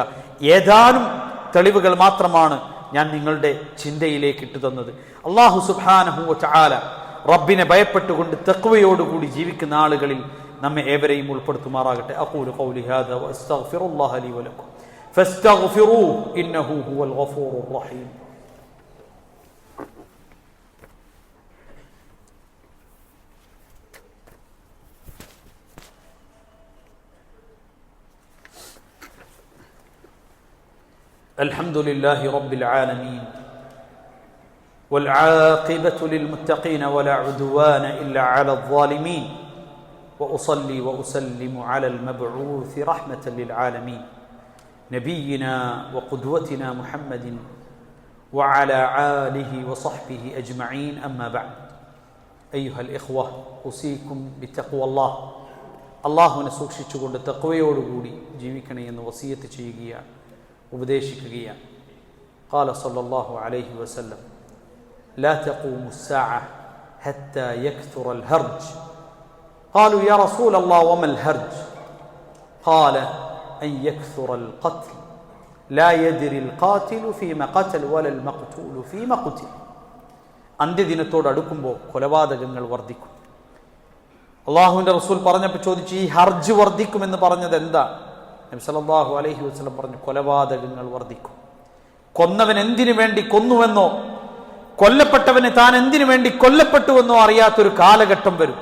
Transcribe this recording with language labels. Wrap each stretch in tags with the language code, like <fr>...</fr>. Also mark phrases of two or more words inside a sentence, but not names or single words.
<ml>ഏതാനും തെളിവുകൾ മാത്രമാണ് ഞാൻ നിങ്ങളുടെ ചിന്തയിലേക്ക് ഇട്ടു തന്നത്. അല്ലാഹു</ml> <ar>سبحانه وتعالى</ar> <ml>റബ്ബിനെ ഭയപ്പെട്ടുകൊണ്ട് തഖ്വയോടുകൂടി ജീവിക്കുന്ന ആളുകളിൽ നമ്മെ ഏവരെയും ഉൾപ്പെടുത്തുമാറാകട്ടെ.</ml> <ar>أقول قولي هذا وأستغفر الله لي ولكم فاستغفروه إنه هو الغفور الرحيم. الحمد لله رب العالمين والعاقبة للمتقين ولا عدوان إلا على الظالمين وأصلي وأسلم على المبعوث رحمة للعالمين نبينا وقدوتنا محمد وعلى آله وصحبه أجمعين. أما بعد أيها الإخوة أوصيكم بتقوى الله.</ar> <ml>അള്ളാഹുവിനെ സൂക്ഷിച്ചുകൊണ്ട് തഖ്വയോടുകൂടി ജീവിക്കണേ എന്ന് വസിയത്ത് ചെയ്യുകയാണ്, ഉപദേശിക്കുകയാണ്.</ml> <ar>قال صلى الله عليه وسلم لا تقوم الساعة حتى يكثر الهرج. قالوا يا رسول الله وما الهرج؟ قال أن يكثر القتل لا يدري القاتل فيما قتل ولا المقتول فيما قتل.</ar> <ml>അന്ത്യദിനത്തോട് അടുക്കുമ്പോൾ കൊലപാതകങ്ങൾ വർദ്ധിക്കും. അള്ളാഹുവിന്റെ റസൂൽ പറഞ്ഞപ്പോൾ ചോദിച്ചു, ഈ ഹർജ് വർദ്ധിക്കുമെന്ന് പറഞ്ഞത് എന്താ? നബി</ml> <ar>صلى الله عليه وسلم</ar> <ml>പറഞ്ഞു, കൊലപാതകങ്ങൾ വർദ്ധിക്കും. കൊന്നവൻ എന്തിനു വേണ്ടി കൊന്നുവെന്നോ കൊല്ലപ്പെട്ടവന് താൻ എന്തിനു വേണ്ടി കൊല്ലപ്പെട്ടുവെന്നോ അറിയാത്തൊരു കാലഘട്ടം വരും.</ml>